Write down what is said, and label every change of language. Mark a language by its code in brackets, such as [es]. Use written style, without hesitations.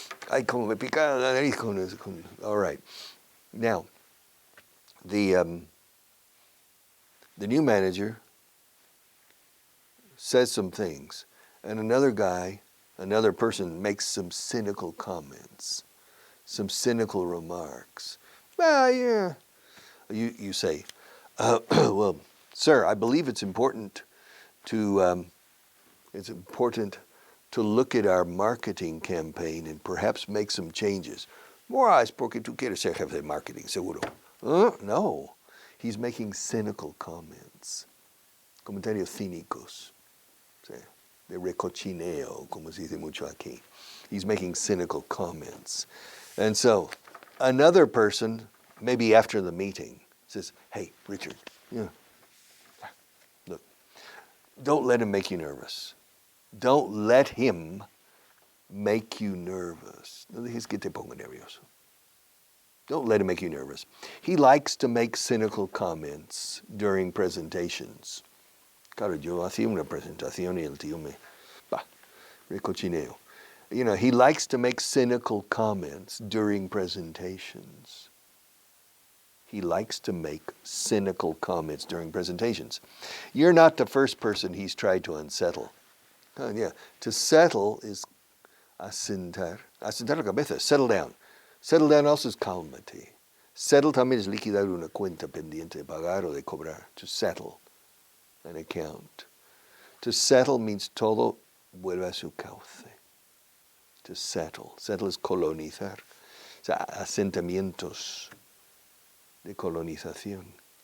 [es] Ay, como me pica la nariz con eso. [en] All right. Now, the new manager says some things, and another person makes some cynical comments, some cynical remarks. Well, yeah. You say, well, sir, I believe it's important to look at our marketing campaign and perhaps make some changes. [es] Es porque tú quieres ser jefe de marketing, seguro. No, [en] he's making cynical comments, [es] comentarios cínicos, de recochineo, como se dice mucho aquí. [en] He's making cynical comments. And so another person, maybe after the meeting, says, hey, Richard, look, don't let him make you nervous. Don't let him make you nervous. [es] No dejes que te ponga nervioso. [en] Don't let him make you nervous. He likes to make cynical comments during presentations. [es] Claro, yo hacía una presentación y el tío me, recochineo. [en] He likes to make cynical comments during presentations. He likes to make cynical comments during presentations. You're not the first person he's tried to unsettle. To settle is [es] asentar la cabeza, [en] settle down. Settle down also is cálmate. [es] Settle también es liquidar una cuenta pendiente de pagar o de cobrar. [en] To settle an account. To settle means [es] todo vuelve a su cauce. [en] To settle. Settle is colonizar. [es] O sea, asentamientos de colonización.